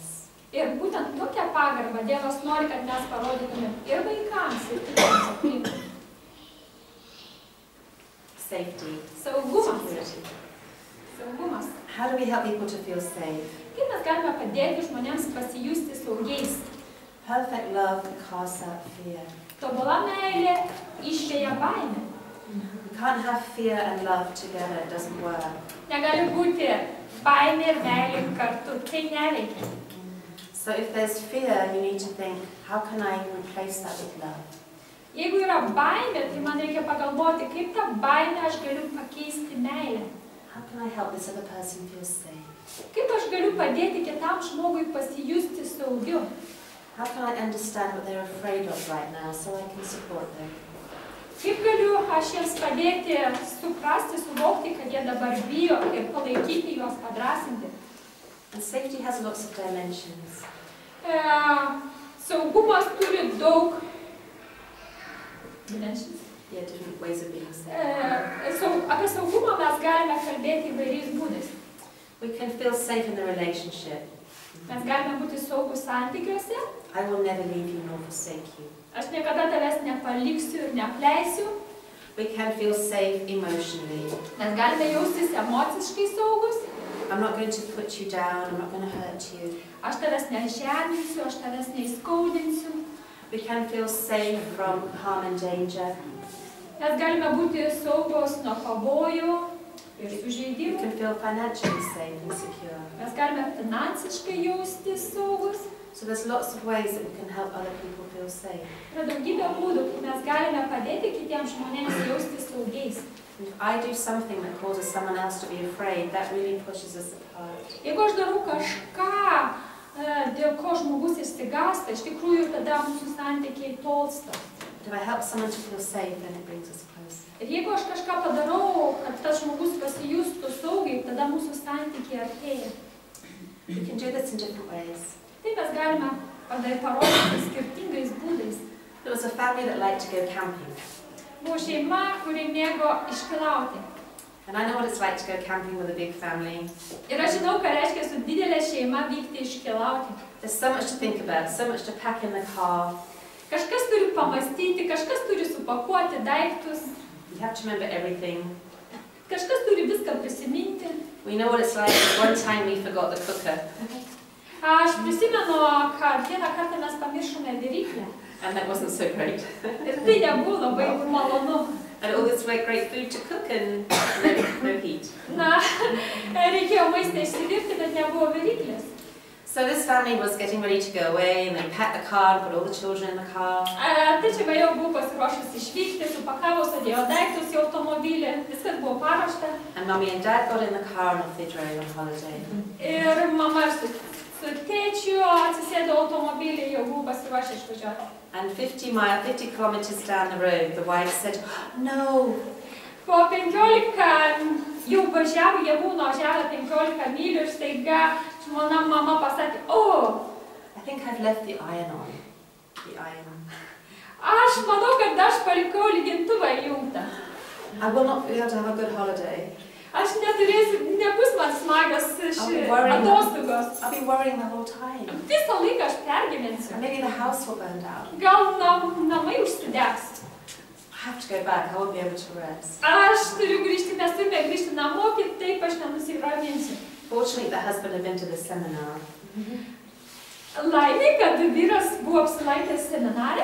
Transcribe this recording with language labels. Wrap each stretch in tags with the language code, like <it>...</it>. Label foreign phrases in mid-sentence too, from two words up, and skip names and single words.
<lt>Ir būtent tokią pagarbą Dievas nori, kad mes parodytume ir vaikams, ir kitiems aplinkui.</lt> <en>Safety.</en> <lt>Saugumas.</lt> <en>How do we help people to feel safe?</en> <lt>Kaip mes galime padėti žmonėms pasijusti saugiais?</lt> <en>Perfect love casts out fear.</en> <lt>Tobula meilė išveja baimę.</lt> <en>We can't have fear and love together, it doesn't work.</en> <lt>Negali būti baimė ir meilė kartu, tai neveikia.</lt> <en>So if there's fear, you need to think, how can I replace that with love?</en> <lt>Jeigu yra baimė, tai man reikia pagalvoti, kaip tą baimę aš galiu pakeisti meilę.</lt> <en>How can I help this other person feel safe?</en> <lt>Kaip aš galiu padėti kitam žmogui pasijusti saugiu?</lt> <en>How can I understand what they're afraid of right now so I can support them?</en> <lt>Kaip galiu aš jiems padėti suprasti, suvokti, kad jie dabar bijo ir palaikyti juos, padrąsinti?</lt> <en>And safety has lots of dimensions.</en> <lt>Saugumas turi daug dimensions.</lt> <en>Yeah, different ways of being safe.</en> <lt>Apie saugumą mes galime kalbėti įvairiais būdais.</lt> <en>We can feel safe in the relationship.</en> <lt>Mes galime būti saugus santykiuose.</lt> <en>I will never leave you nor forsake you.</en> <lt>Aš niekada tavęs nepaliksiu ir neapleisiu.</lt> <en>We can feel safe emotionally.</en> <lt>Mes galime jaustis emociškai saugus.</lt> <en>I'm not going to put you down, I'm not going to hurt you.</en> <lt>Aš tavęs nežeminsiu, aš tavęs neįskaudinsiu.</lt> <en>We can feel safe from harm and danger.</en> <lt>Mes galime būti saugus nuo pavojų ir</lt> <en>We</en> <lt>sužeidimų.</lt> <en>can feel financially safe and secure.</en> <lt>Mes galime finansiškai jaustis saugus.</lt> <en>So there's lots of ways that we can help other people feel safe.</en> <lt>Yra daugybė būdų, kaip mes galime padėti kitiems žmonėms jaustis saugiais.</lt> <en>And if I do something that causes someone else to be afraid, that really pushes us apart.</en> <lt>Jeigu aš darau kažką, dėl ko žmogus išsigąsta, iš tikrųjų tada mūsų santykiai tolsta.</lt> <en>But if I help someone to feel safe, then it brings us closer.</en> <lt>Ir jeigu aš kažką padarau, kad tas žmogus pasijustų saugiai, tada mūsų santykiai artėja.</lt> <en>We can do this in different ways.</en> <lt>Tai mes galime parodyti skirtingais būdais.</lt> <en>There was a family that liked to go camping.</en> <lt>Buvo šeima, kuri mėgo iškeliauti.</lt> <en>And I know what it's like to go camping with a big family.</en> <lt>Ir aš žinau, ką reiškia su didelė šeima vykti iškeliauti.</lt> <en>There's so much to think about, so much to pack in the car.</en> <lt>Kažkas turi pamastyti, kažkas turi supakuoti daiktus,</lt> <en>You have to remember everything.</en> <lt>kažkas turi viską prisiminti.</lt> <en>We know what it's like. One time we forgot the cooker.</en> <lt>Aš prisimenu, kad vieną kartą mes pamiršome viryklę.</lt> <en>And that wasn't so great.</en> <lt>Ir tai nebuvo labai malonu.</lt> <en>And all this great food to cook and no heat.</en> <lt>Na, reikėjo maistą išsivirti, bet nebuvo viryklės.</lt> <en>So this family was getting ready to go away and they packed the car and put all the children in the car.</en> <lt>Tai šeima jau buvo pasiruošusi išvykti, supakavo, sudėjo daiktus į automobilį, viskas buvo paruošta.</lt> <en>And Mummy and Dad got in the car and off they drove on holiday.</en> <lt>Ir mama su tėčiu atsisėdo automobilį, jau buvo pasiruošę išvažiuoti.</lt> <en>And 50 kilometers down the road, the wife said, "No."</en> <lt>Po 15 jau važiavo, jie buvo nuvažiavę 15 mylių ir staiga žmona mama pasakė,</lt> <en>I think I've left the iron on. The iron.</en> <lt>Aš manau, kad aš palikau lygintuvą įjungtą.</lt> <en>I will not be able to have a good holiday.</en> <lt>Aš neturėsiu, nebus man smagios atostogos.</lt> <en>I'll be worrying the whole time.</en> <lt>Visą laiką aš pergyvensiu.</lt> <en>And maybe the house will burn down.</en> <lt>Gal namai užsidegs.</lt> <en>I have to go back. I won't be able to rest.</en> <lt>Aš turiu grįžti, mes turime grįžti namo, kitaip aš nenusiraminsiu.</lt> <en>Fortunately, the husband had been to the seminar.</en> <lt>Laimė, kad vyras buvo apsilankęs seminare.</lt>